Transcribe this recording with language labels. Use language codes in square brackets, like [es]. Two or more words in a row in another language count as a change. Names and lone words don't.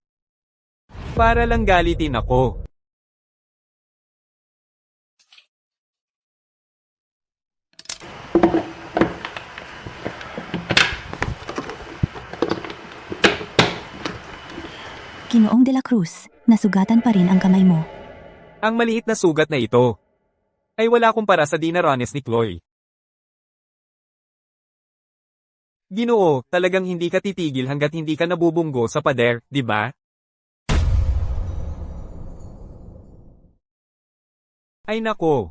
[tl] Para lang galitin ako. Ginoong de la Cruz, nasugatan pa rin ang kamay mo. Ang maliit na sugat na ito ay wala kumpara sa dinaranas ni Chloe. Ginoo, talagang hindi ka titigil hanggat hindi ka nabubunggo sa pader, di ba? Ay nako.